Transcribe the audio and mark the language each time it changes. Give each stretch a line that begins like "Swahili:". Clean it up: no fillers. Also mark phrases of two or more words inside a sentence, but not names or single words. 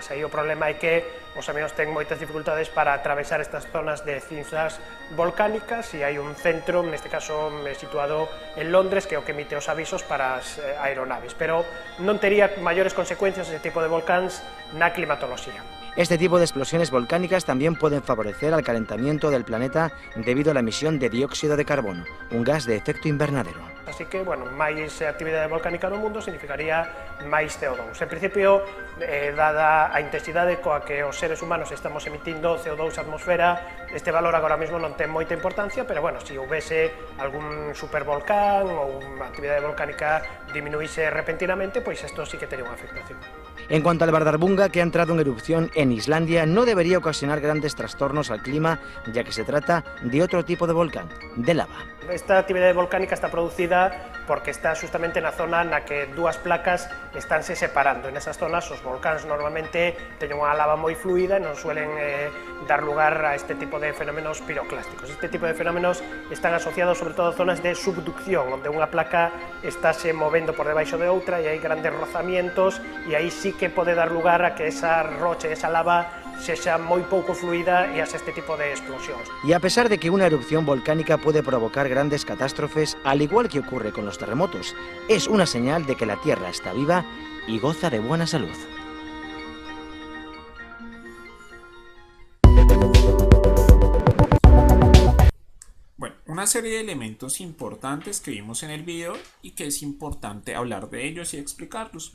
Galician: Aí o problema é que os avións ten moitas dificultades para atravesar estas zonas de cinzas volcánicas, e hai un centro, neste caso situado en Londres, que é o que emite os avisos para as aeronaves, pero non tería maiores consecuencias ese tipo de volcáns na climatoloxía.
Spanish: Este tipo de explosiones volcánicas también pueden favorecer al calentamiento del planeta debido a la emisión de dióxido de carbono, un gas de efecto invernadero.
Galician: Así que, bueno, máis actividade volcánica no mundo significaría máis CO2. En principio, dada a intensidade coa que os seres humanos estamos emitindo CO2 á atmosfera, este valor agora mesmo non ten moita importancia, pero, bueno, se houvese algún supervolcán ou unha actividade volcánica diminuíse repentinamente, pois isto sí que tería unha afectación.
Spanish: En cuanto al Bardarbunga, que ha entrado en erupción en Islandia, no debería ocasionar grandes trastornos al clima, ya que se trata de otro tipo de volcán, de lava.
Galician: Esta actividade volcánica está producida porque está justamente na zona na que dúas placas estánse separando. En esas zonas os volcáns normalmente teñen unha lava moi fluida e non suelen dar lugar a este tipo de fenómenos piroclásticos. Este tipo de fenómenos están asociados sobre todo a zonas de subducción, onde unha placa estáse movendo por debaixo de outra e hai grandes rozamientos, e aí sí que pode dar lugar a que esa rocha, esa lava, sexa moi pouco fluida e hace este tipo de explosións.
Spanish: Y a pesar de que una erupción volcánica puede provocar grandes catástrofes, al igual que ocurre con los terremotos, es una señal de que la Tierra está viva y goza de buena salud. Bueno, una serie de elementos importantes que vimos en el video y que es importante hablar de ellos y explicarlos.